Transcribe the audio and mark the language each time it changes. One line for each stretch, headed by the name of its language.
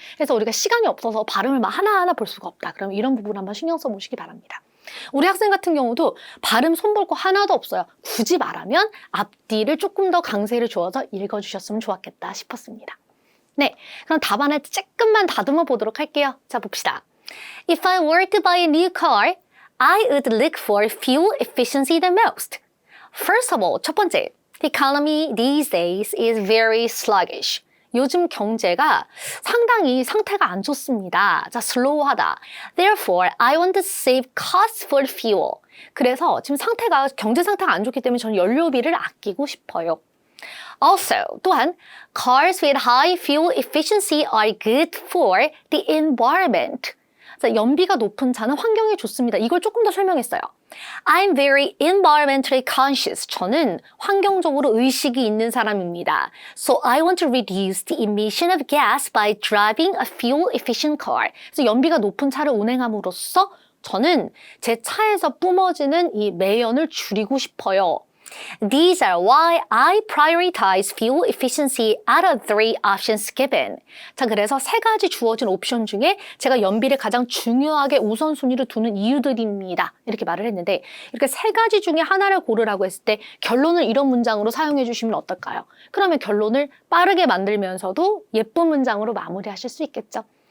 Korean: 그래서 우리가 시간이 없어서 발음을 막 하나하나 볼 수가 없다. 그럼 이런 부분 한번 신경 써보시기 바랍니다. 우리 학생 같은 경우도 발음 손볼 거 하나도 없어요. 굳이 말하면 앞뒤를 조금 더 강세를 주어서 읽어주셨으면 좋았겠다 싶었습니다. 네, 그럼 답안을 조금만 다듬어 보도록 할게요. 자, 봅시다.
English: If I were to buy a new car, I would look for fuel efficiency the most. First of all,
Korean: 첫 번째,
English: the economy these days is very sluggish.
Korean: 요즘 경제가 상당히 상태가 안 좋습니다. 자, 슬로우하다.
English: Therefore, I want to save costs for fuel.
Korean: 그래서 지금 경제 상태가 안 좋기 때문에 저는 연료비를 아끼고 싶어요.
English: Also,
Korean: 또한
English: cars with high fuel efficiency are good for the environment.
Korean: 자, 연비가 높은 차는 환경에 좋습니다. 이걸 조금 더 설명했어요.
English: I'm very environmentally conscious.
Korean: 저는 환경적으로 의식이 있는 사람입니다.
English: So I want to reduce the emission of gas by driving a fuel-efficient car.
Korean: 그래서 연비가 높은 차를 운행함으로써 저는 제 차에서 뿜어지는 이 매연을 줄이고 싶어요.
English: These are why I prioritize fuel efficiency out of 3 options given.
Korean: 자, 그래서 3가지 주어진 옵션 중에 제가 연비를 가장 중요하게 우선순위로 두는 이유들입니다. 이렇게 말을 했는데 이렇게 3가지 중에 하나를 고르라고 했을 때 결론을 이런 문장으로 사용해 주시면 어떨까요? 그러면 결론을 빠르게 만들면서도 예쁜 문장으로 마무리하실 수 있겠죠.